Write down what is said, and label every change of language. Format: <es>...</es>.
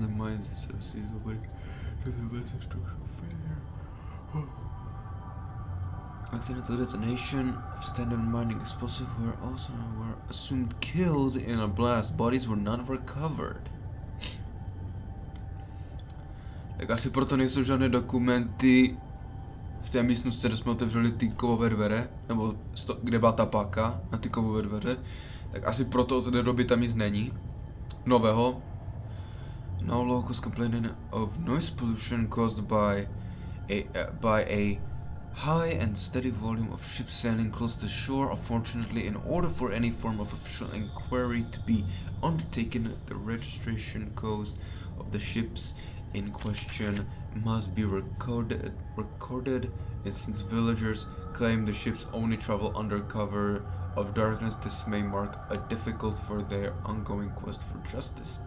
<en>The mines associated with the basic structural failure. Accidental detonation of standard mining explosives were assumed killed in a blast. Bodies were not recovered.</en> <cs>Tak asi proto nejsou žádné dokumenty v té místnosti, kde jsme otevřeli ty kovové dveře, nebo kde byla ta páka na ty kovové dveře, tak asi proto od té doby tam nic není. Nového.</cs> <en>No locals complaining of noise pollution caused by a high and steady volume of ships sailing close to shore. Unfortunately, in order for any form of official inquiry to be undertaken, the registration codes of the ships in question must be recorded, and since villagers claim the ships only travel under cover of darkness, this may mark a difficult for their ongoing quest for justice.</en>